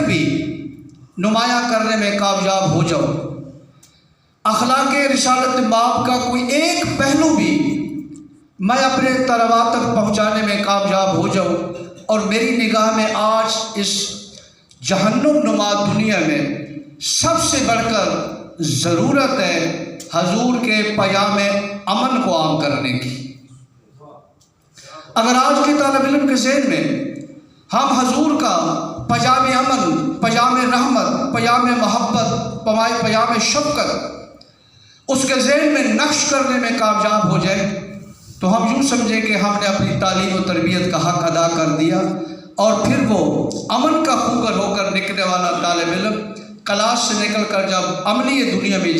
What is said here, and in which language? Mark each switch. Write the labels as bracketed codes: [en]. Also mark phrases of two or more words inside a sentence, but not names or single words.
[ur] بھی نمایاں کرنے میں کامیاب ہو جاؤں، اخلاق رسالت مآب کا کوئی ایک پہلو بھی میں اپنے طلباء تک پہنچانے میں کامیاب ہو جاؤں، اور میری نگاہ میں آج اس جہنم نما دنیا میں سب سے بڑھ کر ضرورت ہے حضور کے پیام امن کو عام کرنے کی۔ اگر آج کے طالب علم کے ذہن میں ہم حضور کا پیام امن، پیام رحمت، پیام محبت، پیام شفقت اس کے ذہن میں نقش کرنے میں کامیاب ہو جائے تو ہم یوں سمجھیں کہ ہم نے اپنی تعلیم و تربیت کا حق ادا کر دیا، اور پھر وہ امن کا خوگر ہو کر نکلنے والا طالب علم کلاس سے نکل کر جب عملی دنیا میں